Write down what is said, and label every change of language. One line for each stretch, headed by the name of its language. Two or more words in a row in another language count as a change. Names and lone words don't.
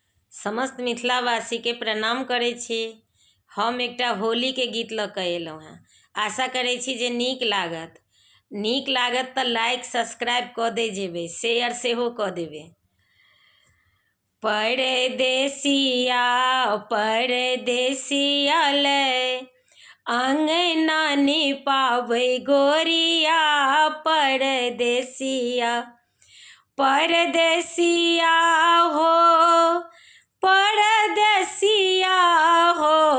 Maithili: समस्त मिथिलावासी के प्रणाम करे छी। हम एकटा होली के गीत लऽ कऽ एलहुँ हैं। आशा करे छी जे नीक लागत तऽ लाइक सब्सक्राइब कऽ दे जेबै, शेयर सेहो कऽ देबै। परदेसिया परदेसिया ले अंगना निपाबै गोरिया, परदेसिया परदेसिया हो परदेसिया हो